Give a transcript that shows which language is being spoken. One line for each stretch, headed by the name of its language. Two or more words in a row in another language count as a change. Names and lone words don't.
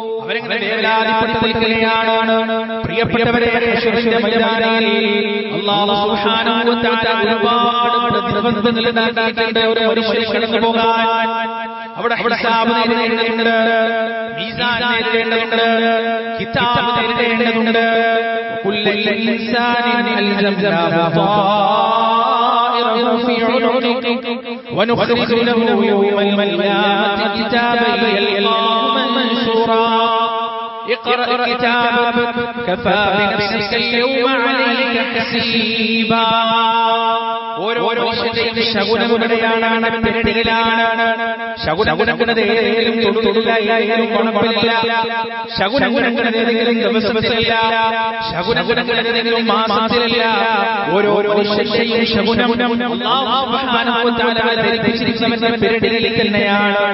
Malayalam: അവരെങ്ങനെ വേവലാതിപ്പെട്ട് നിൽക്കുകയാണ്. പ്രിയപ്പെട്ടവരെ, ഹശ്റിന്റെ മൈതാനിയിൽ
Arabic: الله سبحانه وتعالى
Malayalam: ഒരുപാട് പ്രതിബന്ധങ്ങൾ ഉണ്ടാക്കിയിട്ടുണ്ട്. ഒരു മനുഷ്യൻ കടന്നു പോകാൻ അവിടെ ഹിസാബ് നേരിടേണ്ടതുണ്ട്, മീസാൻ നേരിടേണ്ടതുണ്ട്, കിതാബ് നേരിടേണ്ടതുണ്ട്.
Arabic: كل إنسان ألزمناه طائره في عنقه ونخرج له يوم القيامة كتابا يلقاه منشورا اقرأ كتابك كفى بنفسك اليوم عليك حسيبا.
Malayalam: ഓരോ മനുഷ്യന്റെയും ശകുനങ്ങളുടെയാണ്, പെരടിയിലാണ്. ശകുനങ്ങളുടെ ഏതെങ്കിലും തൊടുതൊടുലായാലും കുഴപ്പമില്ല, ശകുനങ്ങളുടെ ഏതെങ്കിലും ദിവസത്തിലല്ല, ശകുനങ്ങളുടെ ഏതെങ്കിലും മാസത്തിലല്ല. ഓരോ മനുഷ്യന്റെയും ശകുനം
Arabic: الله سبحانه وتعالى
Malayalam: ധരിപ്പിച്ചിരിക്കുന്നവന്റെ പെരടിയിൽ തന്നെയാണ്.